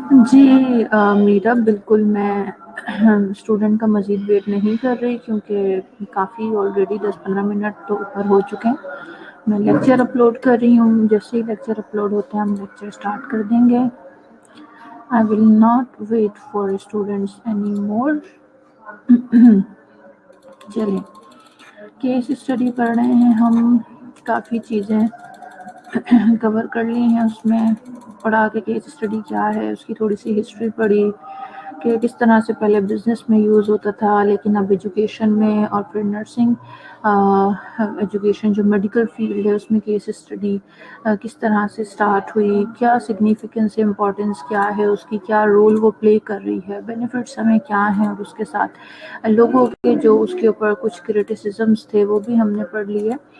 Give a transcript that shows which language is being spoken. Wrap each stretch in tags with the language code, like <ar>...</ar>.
<ur>جی میرا بالکل میں اسٹوڈنٹ کا مزید ویٹ نہیں کر رہی، کیونکہ کافی آلریڈی 10-15 منٹ تو اوپر ہو چکے ہیں. میں لیکچر اپلوڈ کر رہی ہوں، جیسے ہی لیکچر اپلوڈ ہوتا ہے ہم لیکچر اسٹارٹ کر دیں گے.</ur> <en>I will not wait for students anymore.</en> <ur>چلیں، کیس اسٹڈی پڑھ رہے ہیں ہم. کافی چیزیں کور کر لی ہیں اس میں. پڑھا کہ کیس اسٹڈی کیا ہے، اس کی تھوڑی سی ہسٹری پڑھی کہ کس طرح سے پہلے بزنس میں یوز ہوتا تھا، لیکن اب ایجوکیشن میں اور پھر نرسنگ ایجوکیشن جو میڈیکل فیلڈ ہے اس میں کیس اسٹڈی کس طرح سے سٹارٹ ہوئی، کیا سگنیفیکنس امپورٹنس کیا ہے اس کی، کیا رول وہ پلے کر رہی ہے، بینیفٹس ہمیں کیا ہیں، اور اس کے ساتھ لوگوں کے جو اس کے اوپر کچھ کرٹیسزمس تھے وہ بھی ہم نے پڑھ لیے.</ur>